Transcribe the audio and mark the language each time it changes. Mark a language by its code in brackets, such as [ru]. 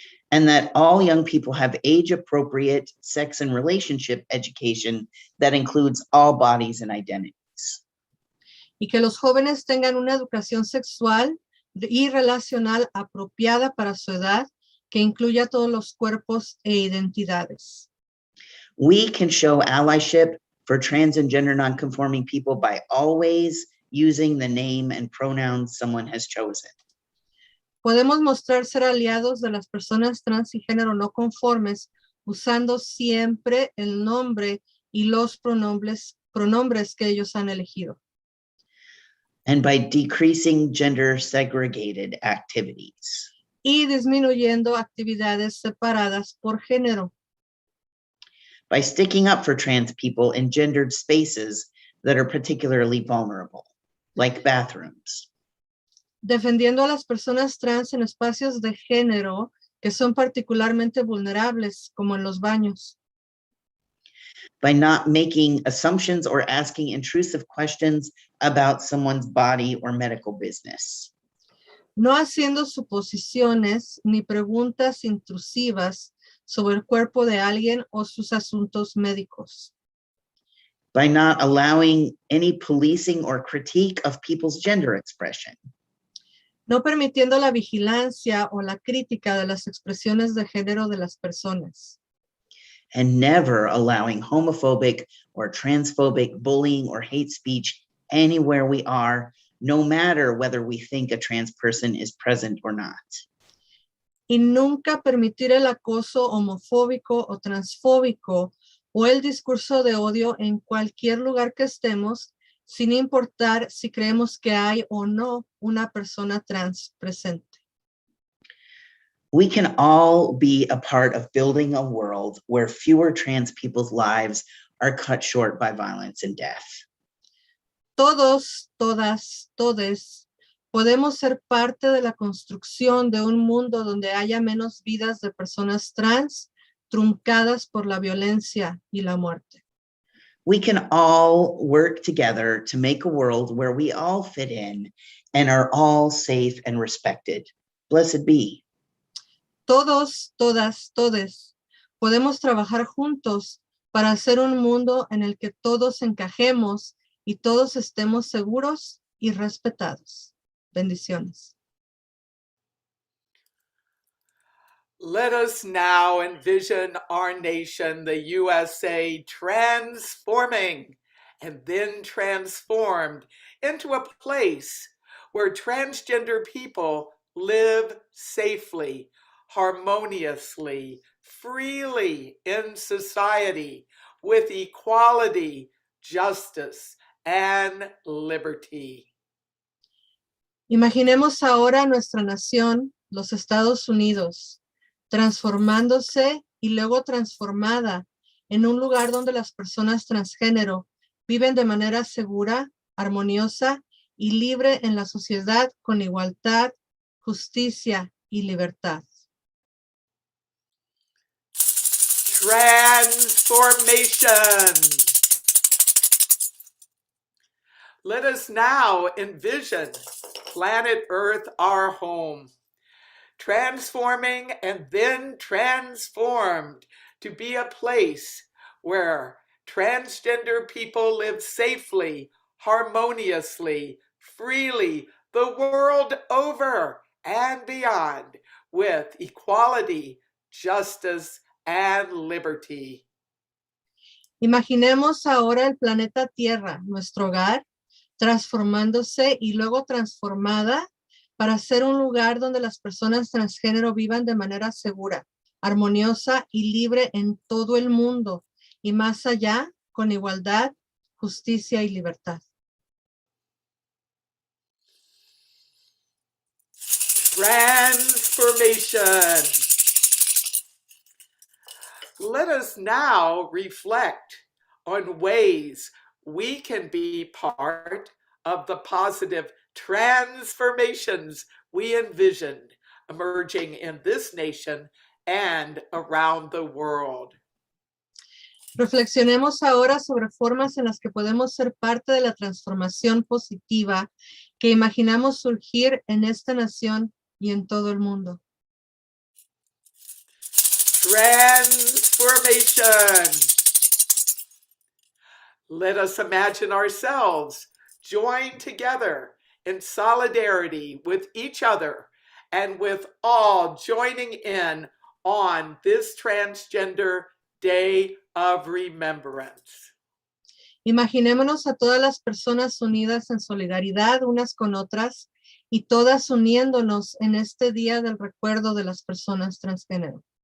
[en] And that all young people have age-appropriate sex and relationship education that includes all bodies and identities. [es] Y que los jóvenes tengan una educación sexual y relacional apropiada para su edad, que incluya todos los cuerpos e identidades. [en] We can show allyship for trans and gender nonconforming people by always using the name and pronouns someone has chosen. [es] Podemos mostrar ser aliados de las personas trans y género no conformes usando siempre el nombre y los pronombres que ellos han elegido. [en] And by decreasing gender segregated activities. [es] Y disminuyendo actividades separadas por género. [en] By sticking up for trans people in gendered spaces that are particularly vulnerable, like bathrooms. [es] Defendiendo a las personas trans en espacios de género que son particularmente vulnerables, como en los baños. [en] By not making assumptions or asking intrusive questions about someone's body or medical business. [es] No haciendo suposiciones ni preguntas intrusivas sobre el cuerpo de alguien o sus asuntos médicos. [en] By not allowing any policing or critique of people's gender expression. [es] No permitiendo la vigilancia o la crítica de las expresiones de género de las personas. [en] And never allowing homophobic or transphobic bullying or hate speech anywhere we are, no matter whether we think a trans person is present or not. [es] Y nunca permitir el acoso homofóbico o transfóbico o el discurso de odio en cualquier lugar que estemos, sin importar si creemos que hay o no una persona trans presente. [en] We can all be a part of building a world where fewer trans people's lives are cut short by violence and death. [es] Todos, todas, todes, podemos ser parte de la construcción de un mundo donde haya menos vidas de personas trans truncadas por la violencia y la muerte. [en] We can all work together to make a world where we all fit in and are all safe and respected. Blessed be. [es] Todos, todas, todes, podemos trabajar juntos para hacer un mundo en el que todos encajemos y todos estemos seguros y respetados. Bendiciones. [en] Let us now envision our nation, the USA, transforming and then transformed into a place where transgender people live safely, harmoniously, freely in society with equality, justice, and liberty. [es] Imaginemos ahora nuestra nación, los Estados Unidos, transformándose y luego transformada en un lugar donde las personas transgénero viven de manera segura, armoniosa y libre en la sociedad con igualdad, justicia y libertad. [en] Transformation. Let us now envision planet Earth, our home, transforming and then transformed to be a place where transgender people live safely, harmoniously, freely, the world over and beyond, with equality, justice, and liberty. [es] Imaginemos ahora el planeta Tierra, nuestro hogar, transformándose y luego transformada para ser un lugar donde las personas transgénero vivan de manera segura, armoniosa y libre en todo el mundo y más allá con igualdad, justicia y libertad. [en] Transformation. Let us now reflect on ways we can be part of the positive transformations we envisioned emerging in this nation and around the world. [es] Reflexionemos ahora sobre formas en las que podemos ser parte de la transformación positiva que imaginamos surgir en esta nación y en todo el mundo. [en] Transformation. Let us imagine ourselves joined together in solidarity with each other and with all joining in on this Transgender Day of Remembrance. [es] Imaginémonos a todas las personas unidas en solidaridad unas con otras y todas uniéndonos en este día del recuerdo de las personas transgénero.